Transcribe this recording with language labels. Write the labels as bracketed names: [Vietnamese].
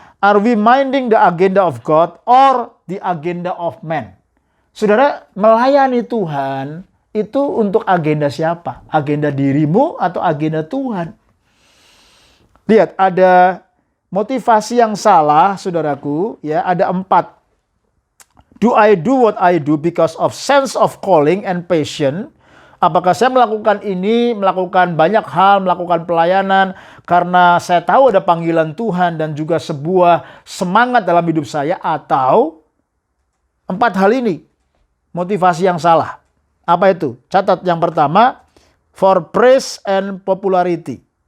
[English] Are we minding the agenda of God or the agenda of man? [Indonesian] Saudara, melayani Tuhan itu untuk agenda siapa? Agenda dirimu atau agenda Tuhan? Lihat, ada motivasi yang salah, saudaraku, ya, ada 4. [English] Do I do what I do because of sense of calling and passion? [Indonesian] Apakah saya melakukan ini, melakukan banyak hal, melakukan pelayanan karena saya tahu ada panggilan Tuhan dan juga sebuah semangat dalam hidup saya, atau 4 hal ini motivasi yang salah? Apa itu? Catat yang pertama, [English] for praise and popularity.